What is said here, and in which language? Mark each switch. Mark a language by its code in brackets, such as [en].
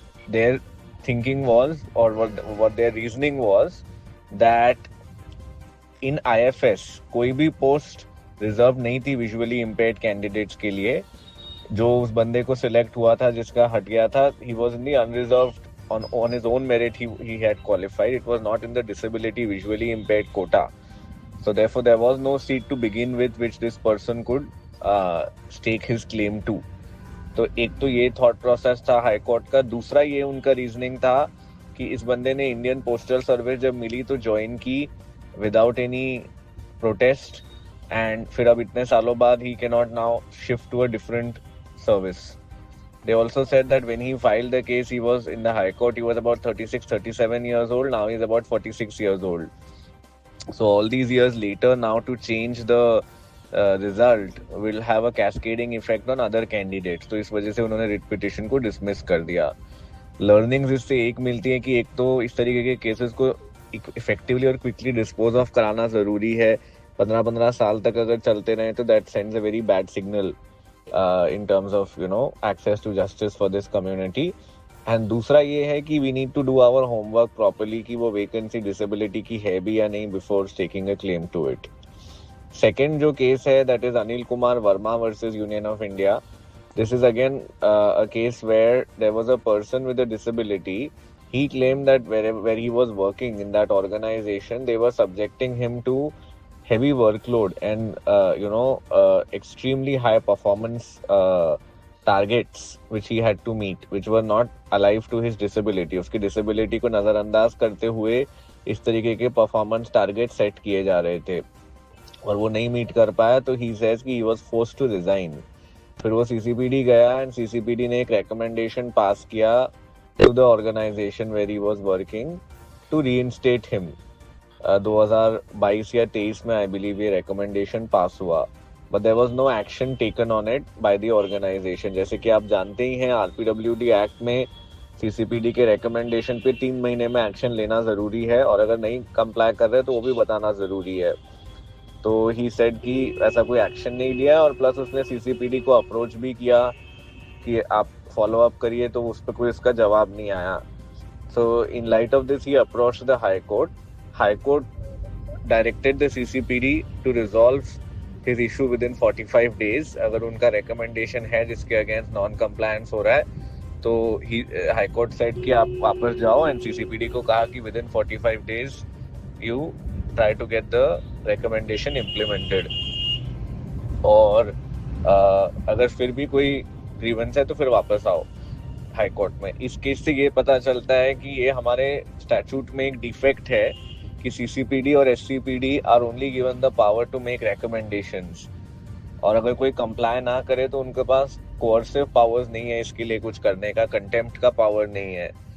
[en] their thinking was और what their reasoning was that in IFS [hi] कोई भी post reserve नहीं थी विजुअली इम्पेयर्ड कैंडिडेट्स के लिए। जो उस बंदे को सिलेक्ट हुआ था, जिसका हट गया था, [en] He was in the unreserved on his own merit he had qualified. It was not in the disability visually impaired quota, so therefore there was no seat to begin with which this person could stake his claim to. [hi] तो एक तो ये thought process था high court का। दूसरा ये उनका reasoning था कि इस बंदे ने इंडियन पोस्टल सर्विस जब मिली तो ज्वाइन की [en] without any protest, and [hi] फिर अब इतने सालों बाद [en] He can not now shift to a different service. They also said that when he filed the case, he was in the High Court, he was about 36, 37 years old. Now he's about 46 years old. So all these years later, now to change the result will have a cascading effect on other candidates. [hi] तो इस वजह से उन्होंने writ petition को dismiss कर दिया। Learnings इससे एक मिलती है कि एक तो इस तरीके के केसेस को इफेक्टिवली और क्विकली डिस्पोज ऑफ कराना जरूरी है। 15-15 साल तक अगर चलते रहे तो [en] That sends a very bad signal in terms of access to justice for this community. And [hi] दूसरा ये है कि [en] we need to do our homework properly [hi] कि वो vacancy disability की है भी या नहीं [en] before staking a claim to it. Second [hi] जो case है, [en] that is Anil Kumar Verma versus Union of India. This is again a case where there was a person with a disability. He claimed that where he was working in that organization, they were subjecting him to heavy workload and extremely high performance targets which he had to meet, which were not alive to his disability. [hi] उसकी disability को नजरअंदाज करते हुए इस तरीके के performance targets set किए जा रहे थे और वो नहीं मीट कर पाया, तो he says कि [en] he was forced to resign. [hi] फिर वो CCPD गया [en] and CCPD [hi] ने एक recommendation pass किया [en] to the organization where he was working to reinstate him. [hi] 2022 या 23 में [en] I believe [hi] ये रिकमेंडेशन पास हुआ, [en] But there was no action taken on it by the organisation. [hi] जैसे कि आप जानते ही हैं, आरपीडब्ल्यूडी एक्ट में सीसीपीडी के रिकमेंडेशन पे 3 महीने में एक्शन लेना जरूरी है और अगर नहीं कंप्लाई कर रहे तो वो भी बताना जरूरी है। तो [en] he said [hi] कि ऐसा कोई एक्शन नहीं लिया और प्लस उसने सीसीपीडी को अप्रोच भी किया कि आप फॉलो अप करिए, तो उस पर कोई इसका जवाब नहीं आया। [en] So in light of this he approached the high court. High Court directed the CCPD to resolve his issue within 45 days. [hi] अगर उनका recommendation है जिसके against non-compliance हो रहा है, तो High Court said कि आप वापस जाओ, and CCPD को कहा कि [en] within 45 days you try to get the recommendation implemented. [hi] और अगर फिर भी कोई grievance है तो फिर वापस आओ हाई कोर्ट में। इस केस से ये पता चलता है कि ये हमारे स्टैट्यूट में एक डिफेक्ट है कि सीसीपीडी और एससीपीडी [en] are only given the power to make recommendations, [hi] और अगर कोई कंप्लाई ना करे तो उनके पास कोअर्सिव पावर्स नहीं है इसके लिए कुछ करने का, कंटेम्प्ट का पावर नहीं है।